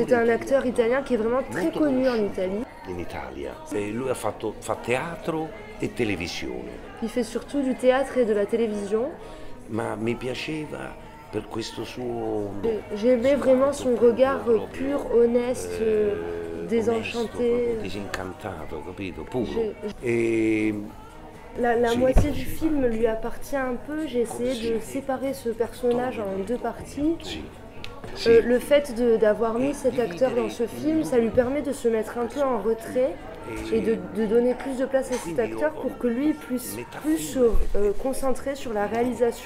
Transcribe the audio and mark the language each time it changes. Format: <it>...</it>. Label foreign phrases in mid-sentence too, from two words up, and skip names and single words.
<fr>C'est un acteur italien qui est vraiment très connu en Italie.</fr> <it>In Italia. E lui fa teatro e televisione.</it> <fr>Il fait surtout du théâtre et de la télévision.</fr> <it>Ma mi piaceva per questo suo.</it> <fr>J'aimais vraiment son regard pur, honnête, désenchanté.</fr> <it>Disincantato, capito? Puro. E.</it> <fr>La moitié du film lui appartient un peu. J'ai essayé de séparer ce personnage en deux parties. Le fait d'avoir mis cet acteur dans ce film, ça lui permet de se mettre un peu en retrait et de donner plus de place à cet acteur pour que lui puisse plus se concentrer sur la réalisation.</fr>